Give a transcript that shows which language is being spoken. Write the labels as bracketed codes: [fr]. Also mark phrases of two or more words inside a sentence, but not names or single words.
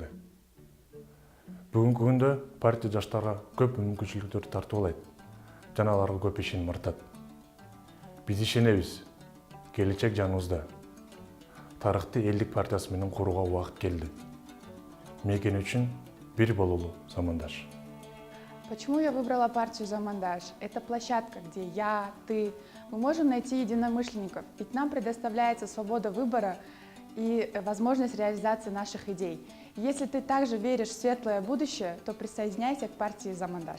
[ky] Бүгүнкү күндө партия жаштарга көп мүмкүнчүлүктөрдү тартып алат жана аларга көп ишеним артат. Биз ишенебиз, келечек жаныбызда. Тарыхты элдик партиясы менен курууга убакыт келди. Мекен үчүн бир бололу замандаш. [ru] Почему я выбрала партию «Замандаш»? Это площадка, где я, ты, мы можем найти единомышленников, ведь нам предоставляется свобода выбора и возможность реализации наших идей. Если ты также веришь в светлое будущее, то присоединяйся к партии «Замандаш».